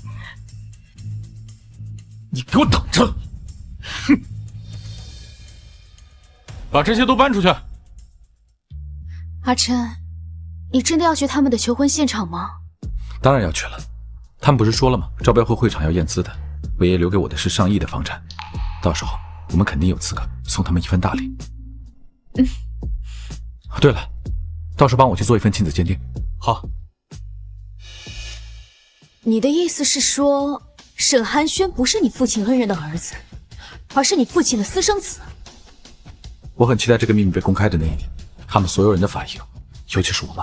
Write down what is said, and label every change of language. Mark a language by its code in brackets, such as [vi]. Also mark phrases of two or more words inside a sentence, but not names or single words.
[zh] 你給我等着！哼！把這些都搬出去。阿琛，你真的要去他們的求婚現場嗎？當然要去了，他們不是說了嗎？招標會會場要驗資的，我爺爺留給我的是上億的房產，到時候我們肯定有資格送他們一份大禮。對了，到時候幫我去做一份親子鑑定。好。你的意思是說，沈寒暄不是你父親恩人的兒子，而是你父親的私生子？我很期待這個秘密被公開的那一天，他們所有人的反應，尤其是我媽。